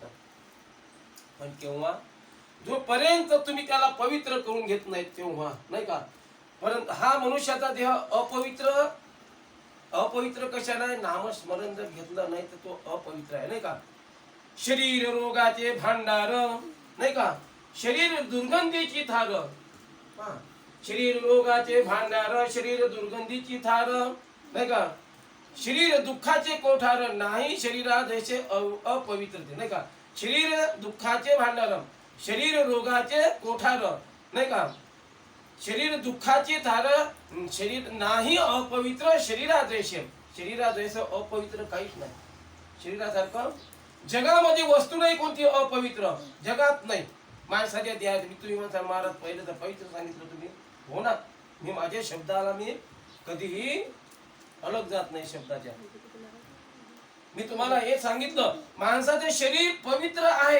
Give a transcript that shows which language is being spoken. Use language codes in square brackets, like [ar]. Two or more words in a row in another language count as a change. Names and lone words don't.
[mr] पण केव्हा जोपर्यंत तुम्ही त्याला पवित्र करून घेत नाही तेव्हा नाही का. परंतु हा मनुष्याचा देह अपवित्र कशाला आहे, नामस्मरण जर घेतलं नाही तर तो अपवित्र आहे नाही का. शरीर रोगाचे भांडार नाही का, शरीर दुर्गंधीची थार. शरीर रोगाचे भांडार, शरीर दुर्गंधीची थार नाही का. शरीर दुःखाचे कोठार, नाही शरीरा जैसे अपवित्रते नाही का. शरीर दुःखाचे भांडार, शरीर रोगाचे कोठार नाही का. शरीर दुःखाचे थार, शरीर नाही अपवित्र शरीरा जैसे. शरीरा जैसे अपवित्र काहीच नाही. शरीरासारखं जगामध्ये वस्तू नाही कोणती अपवित्र, जगात नाही. माणसाच्या देहात मी तुम्ही म्हणता महाराज पहिले तर पवित्र सांगितलं तुम्ही, हो ना. मी माझ्या शब्दाला मी कधीही अलग जात नाही शब्दाच्या. मी तुम्हाला हे सांगितलं माणसाचे शरीर पवित्र आहे.